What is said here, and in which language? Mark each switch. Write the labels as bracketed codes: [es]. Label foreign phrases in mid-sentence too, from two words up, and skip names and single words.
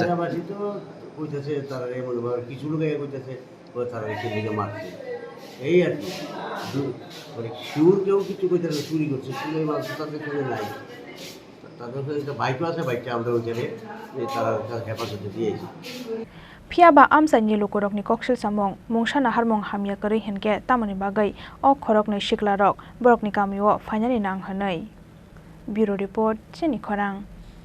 [bn] এলাকাবাসী তো কইতেছে তারা মনে হয় কিছু লোক কইতেছে তারা এসে দিকে মারছে এই আর কি মানে শিউর কেউ কিছু কইতেছে চুরি করছে চুরি মাংস তাদের চুরি নাই তাদের একটা বাইকও আছে বাইকটা আমরা ওইখানে তারা হেফাজতে দিয়েছি [trp] Fiaba Amchaini Lukurokni Koksil Samong Mungsana Harmong Hamya Kari Henke Tamani Bagai O Khoroknwi Siklarok Borokni Kamio Finally Nanghanai Bureau Report Chini Khorang